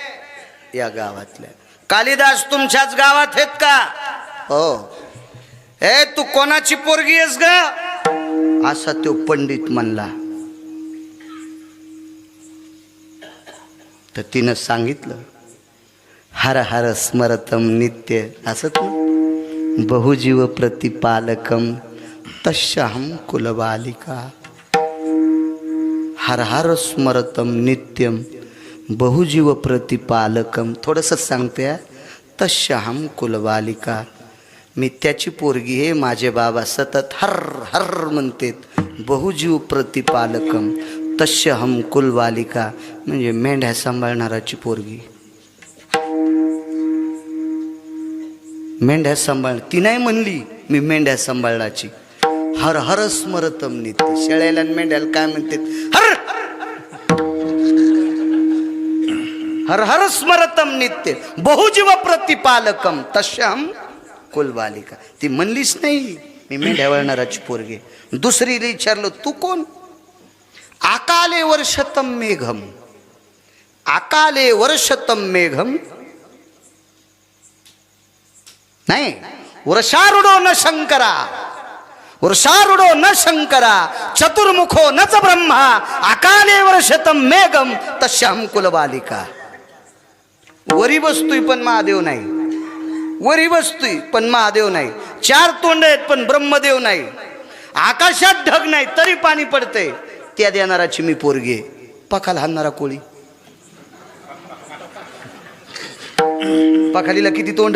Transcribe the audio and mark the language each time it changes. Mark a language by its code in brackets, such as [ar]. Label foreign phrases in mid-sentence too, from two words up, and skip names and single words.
[mr] या गावातल्या. कालिदास तुमच्याच गावात आहेत का? हो. ए तू कोणाची पोरगी आहेस ग, असा तो पंडित म्हणला. तर तिनं सांगितलं [sa] हर हर स्मरतम नित्य [mr] असत ना, [sa] बहुजीव प्रतिपालकम तस्याहम कुलबालिका. हर हर स्मरतम नित्यम बहुजीव प्रतिपालकम. [mr] थोडंसं सांगते, [sa] तस्याहम कुलबालिका. [mr] मी त्याची पोरगी आहे. माझे बाबा सतत हर हर म्हणतात. [sa] बहुजीव प्रतिपालकम तस्याहम कुलबालिका [mr] म्हणजे मेंढ्या सांभाळणाराची पोरगी. मेंढ्या सांभाळ, ती नाही म्हणली मी मेंढ्या सांभाळण्याची. [sa] हर हर स्मरतम नित्य. [mr] शेळ्याला आणि मेंढ्याला काय म्हणतात? [sa] हर हर हर स्मरतम नित्य बहुजीव प्रतिपालकम तस्याम कुलबालिका. [mr] ती म्हणलीच नाही मी मेंढ्या वळणाराची पोरगी. दुसरीला विचारलं तू कोण? [sa] आकाले वर्षतम मेघम. आकाले वर्षतम मेघम नाही, वर्षारूढो न शंकरा. वर्षारूढो न शंकरा चतुर्मुखो न च ब्रह्मा. आकाले वर्षतम मेघम तस्याम कुलबालिका. [mr] वरी बसतोय पण महादेव नाही. वरी बसतोय पण महादेव नाही. चार तोंड आहेत पण ब्रह्मदेव नाही. आकाशात ढग नाही तरी पाणी पडतंय. त्या देणाराची मी पोरगी आहे. पखाल हाणणारा कोळी. पखालीला किती तोंड?